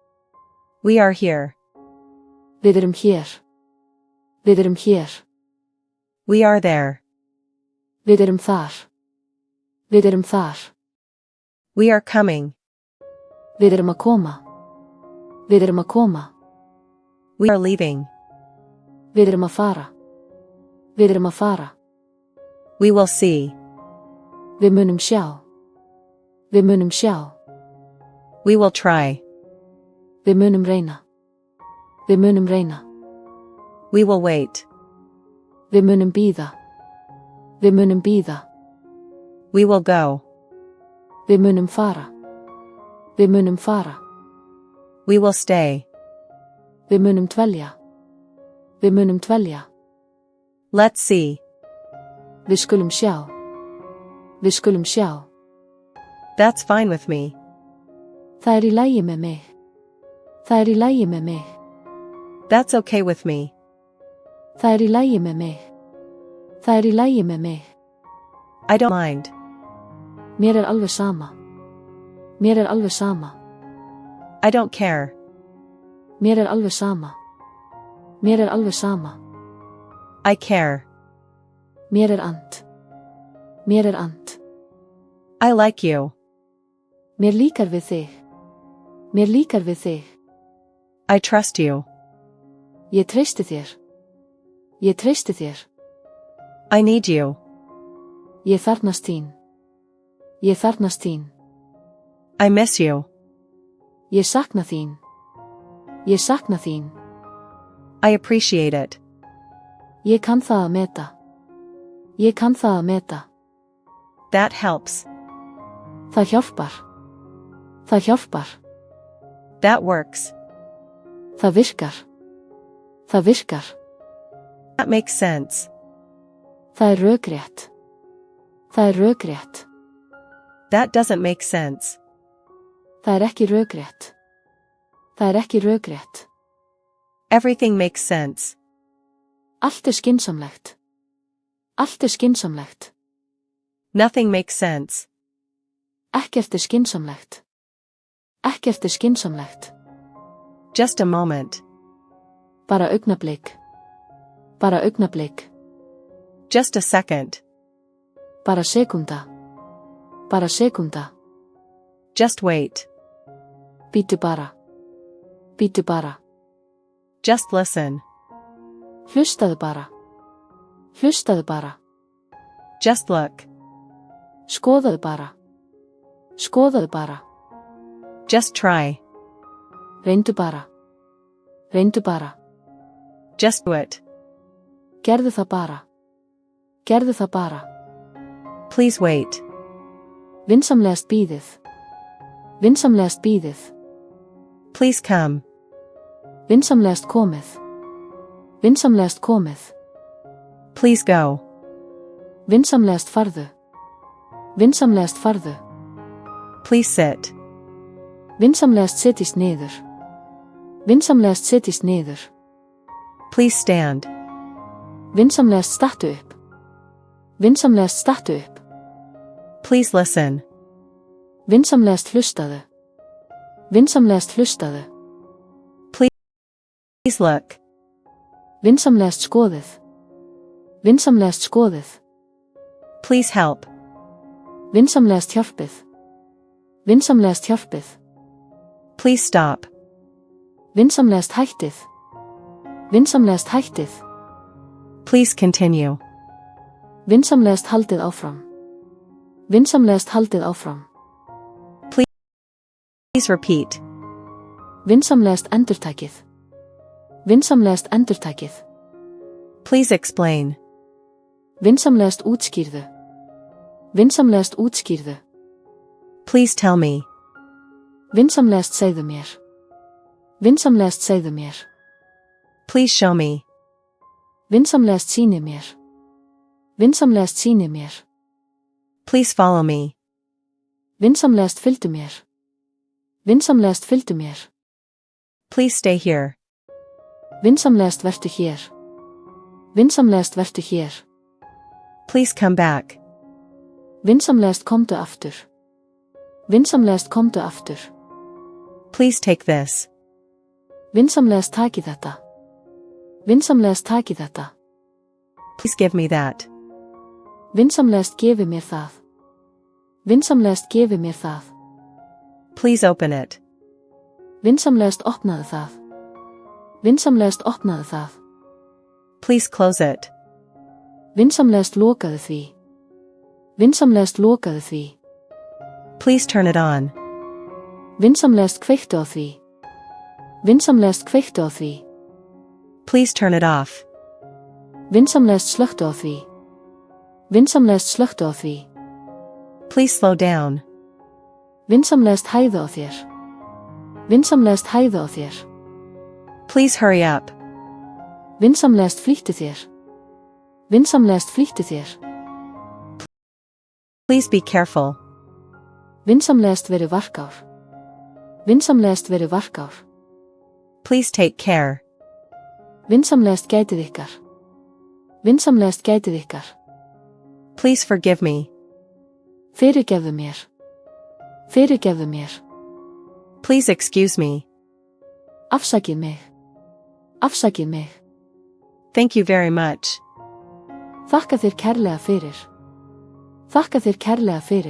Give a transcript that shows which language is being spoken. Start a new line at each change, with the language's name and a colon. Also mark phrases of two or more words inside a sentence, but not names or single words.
English: We are here.
Icelandic: Við erum hér. Við erum hér.
English: We are there.
Icelandic: Við erum þar. Við erum þar.
English: We are coming.
Icelandic: Við erum að koma. Við erum að koma.
English: We are leaving.
Icelandic: Við erum að fara. Við erum að fara.
English: We will see.
Icelandic: Við munum sjá. Við munum sjá.
English: We will try.
Icelandic: Við munum reyna. Við munum reyna.
English: We will wait.
Icelandic: Við munum bíða. Við munum bíða.
English: We will go.
Icelandic: Við munum fara. Við munum fara.
English: We will stay.
Icelandic: Við munum dvelja. Við munum dvelja.
English: Let's see.
Icelandic: Við skulum sjá. Við skulum sjá.
English: That's fine with me.
Icelandic: Það er í lagi með mig. Það er í lagi með mig.
English: That's okay with me.
Icelandic: Það er í lagi með mig. Það er í lagi með mig.
English: I don't mind.
Icelandic: Mér er alveg sama. Mér er alveg sama.
English: I don't care.
Icelandic: Mér er alveg sama. Mér er alveg sama.
English: I care.
Icelandic: Mér er ant. Mér er ant.
English: I like you.
Icelandic: Mér líkar við þig. Mér líkar við þig.
English: I trust you.
Icelandic: Ég treysti þér. Ég treysti þér.
English: I need you.
Icelandic: Ég þarfnast þín. Ég þarfnast þín.
English: I miss you.
Icelandic: Ég sakna þín. Ég sakna þín.
English: I appreciate it.
Icelandic: Ég kann það að meta. Ég kann það að meta.
English: That helps.
Icelandic: Það hjálpar. Það hjálpar.
English: That works.
Icelandic: Það virkar. Það virkar.
English: That makes sense.
Icelandic: Það er rökrétt. Það er rökrétt.
English: That doesn't make sense.
Icelandic: Það er ekki rökrétt. Það er ekki rökrétt.
English: Everything makes sense.
Icelandic: Allt er skynsamlegt. Allt er skynsamlegt.
English: Nothing makes sense.
Icelandic: Ekkert er skynsamlegt. Ekkert er skynsamlegt.
English: Just a moment.
Icelandic: Bara augnablik. Bara augnablik.
English: Just a second.
Icelandic: Bara sekúnda. Bara sekúnda.
English: Just wait.
Icelandic: Bíddu bara. Bíddu bara.
English: Just listen.
Icelandic: Hlustaðu bara. Hlustaðu bara.
English: Just look.
Icelandic: Skoðaðu bara. Skoðaðu bara.
English: Just try.
Icelandic: Reyndu bara. Reyndu bara.
English: Just do it.
Icelandic: Gerðu það bara. Gerðu það bara.
English: Please wait.
Icelandic: Vinsamlegast bíðið. Vinsamlegast bíðið.
English: Please come.
Icelandic: Vinsamlegast komið. Vinsamlegast komið.
English: Please go.
Icelandic: Vinsamlegast farðu. Vinsamlegast farðu.
English: Please sit.
Icelandic: Vinsamlegast setjist niður. Vinsamlegast setjist niður.
English: Please stand.
Icelandic: Vinsamlegast stattu upp. Vinsamlegast stattu upp.
English: Please listen.
Icelandic: Vinsamlegast hlustaðu. Vinsamlegast hlustaðu.
English: Please look.
Icelandic: Vinsamlegast skoðið. Vinsamlegast skoðið.
English: Please help.
Icelandic: Vinsamlegast hjálpið. Vinsamlegast hjálpið.
English: Please stop.
Icelandic: Vinsamlegast hættið. Vinsamlegast hættið.
English: Please continue.
Icelandic: Vinsamlegast haldið áfram. Vinsamlegast haldið áfram.
English: Please repeat.
Icelandic: Vinsamlegast endurtakið. Vinsamlegast endurtakið.
English: Please explain.
Icelandic: Vinsamlegast útskýrðu. Vinsamlegast útskýrðu.
English: Please tell me.
Icelandic: Vinsamlegast segðu mér. Vinsamlegast segðu mér.
English: Please show me.
Icelandic: Vinsamlegast sýni mér. Vinsamlegast sýni mér.
English: Please follow me.
Icelandic: Vinsamlegast fylgdu mér. Vinsamlegast fylgdu mér.
English: Please stay here.
Icelandic: Vinsamlegast vertu hér. Vinsamlegast vertu hér.
English: Please come back.
Icelandic: Vinsamlegast komdu aftur. Vinsamlegast komdu aftur.
English: Please take this.
Icelandic: Vinsamlegast taki þetta. Vinsamlegast taki þetta.
English: Please give me that.
Icelandic: Vinsamlegast gefi mér það. Vinsamlegast gefi mér það.
English: Please open it.
Icelandic: Vinsamlegast opnaðu það. Vinsamlegast opnaðu það.
English: Please close it.
Icelandic: Vinsamlegast lokaðu því. Vinsamlegast lokaðu því.
English: Please turn it on.
Icelandic: Vinsamlegast kveiktu á því. Vinsamlegast kveiktu á því.
English: Please turn it off.
Icelandic: Vinsamlegast slökktu á því. Vinsamlegast slökktu á því.
English: Please slow down.
Icelandic: Vinsamlegast hæðu á þér. Vinsamlegast hæðu á þér.
English: Please hurry up.
Icelandic: Vinsamlegast flýttu þér. Vinsamlegast flýttu þér.
English: Please be careful.
Icelandic: Vinsamlegast veru varkár. Vinsamlegast veru varkár.
English: Please take care.
Icelandic: Vinsamlegast gætið ykkar. Vinsamlegast gætið ykkar.
English: Please forgive me.
Icelandic: Fyrirgefðu mér. Fyrirgefðu mér.
English: Please excuse me.
Icelandic: Afsakið mig. Afsakið mig.
English: Thank you very much.
Icelandic: Þakka þér kærlega fyrir. Þakka þér kærlega fyrir.